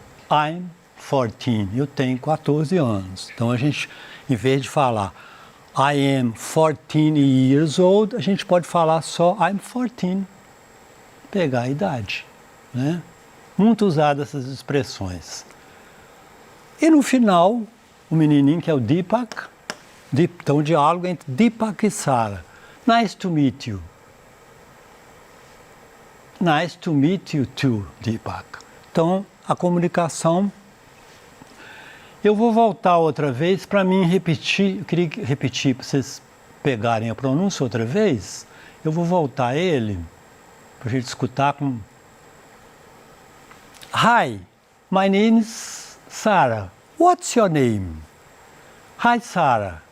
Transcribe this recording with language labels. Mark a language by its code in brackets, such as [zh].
[en] I'm 14, [pt] eu tenho 14 anos. Então a gente, em vez de falar [en] I am 14 years old, [pt] a gente pode falar só I'm 14, pegar a idade, né? Muito usado essas expressões. E no final, o menininho que é o Deepak, então o diálogo entre Deepak e Sarah. [en] Nice to meet you. Nice to meet you too, Deepak. [pt] Então, a comunicação. Eu vou voltar outra vez para mim repetir, eu queria repetir para vocês pegarem a pronúncia outra vez. Eu vou voltar ele para a gente escutar com... [en] Hi, my name is Sarah. What's your name? Hi, Sarah.